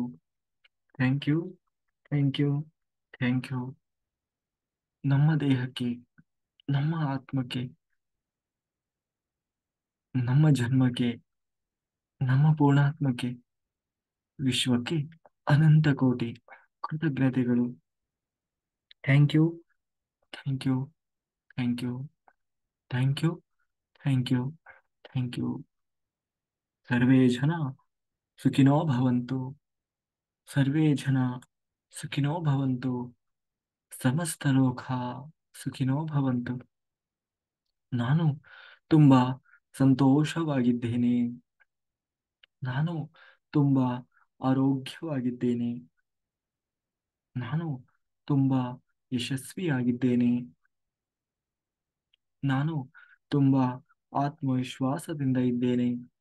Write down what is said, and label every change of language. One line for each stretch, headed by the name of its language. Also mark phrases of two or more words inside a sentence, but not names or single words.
English: thank you, thank you, thank you.
Kannada: ನಮ್ಮ ದೇಹಕ್ಕೆ, ನಮ್ಮ ಆತ್ಮಕ್ಕೆ, ನಮ್ಮ ಜನ್ಮಕ್ಕೆ, ನಮ್ಮ ಪೂರ್ಣಾತ್ಮಕ್ಕೆ, ವಿಶ್ವಕ್ಕೆ ಅನಂತ ಕೋಟಿ ಕೃತಜ್ಞತೆಗಳು.
English: thank you, thank you, thank you, thank you, thank you, thank you.
Sanskrit: ಸರ್ವೇ ಜನ ಸುಖಿನೋ ಭವಂತು. ಸರ್ವೇ ಜನ ಸುಖಿನೋ ಭವಂತು. ಸಮಸ್ತ ಲೋಕ ಸುಖಿನೋ ಭವಂತು.
Kannada: ನಾನು ತುಂಬಾ ಸಂತೋಷವಾಗಿದ್ದೇನೆ. ನಾನು ತುಂಬಾ ಆರೋಗ್ಯವಾಗಿದ್ದೇನೆ. ನಾನು ತುಂಬಾ ಯಶಸ್ವಿಯಾಗಿದ್ದೇನೆ. ನಾನು ತುಂಬಾ ಆತ್ಮವಿಶ್ವಾಸದಿಂದ ಇದ್ದೇನೆ.